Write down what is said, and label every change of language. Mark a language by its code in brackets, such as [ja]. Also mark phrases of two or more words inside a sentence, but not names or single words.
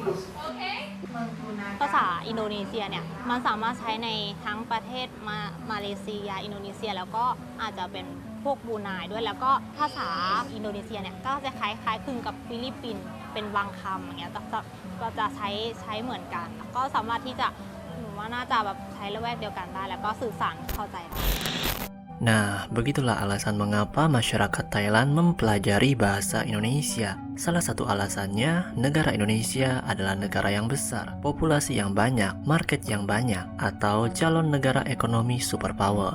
[th] ภาษาอินโดนีเซียเนี่ยมันสามารถใช้ในทั้งประเทศมาเลเซียอินโดนีเซียแล้วก็อาจจะเป็นพวกบรูไนด้วยแล้วก็ภาษาอินโดนีเซียเนี่ยก็จะคล้ายคลึงกับฟิลิปปินส์เป็นบางคำอย่างเงี้ยก็จะใช้เหมือนกันก็สามารถที่จะหนูว่าน่าจะแบบใช้ละแวกเดียวกันได้แล้วก็สื่อสารเข้าใจได้ [id] Nah, begitulah alasan mengapa masyarakat Thailand mempelajari bahasa Indonesia. Salah satu alasannya, negara Indonesia adalah negara yang besar, populasi yang banyak, market yang banyak, atau calon negara ekonomi superpower.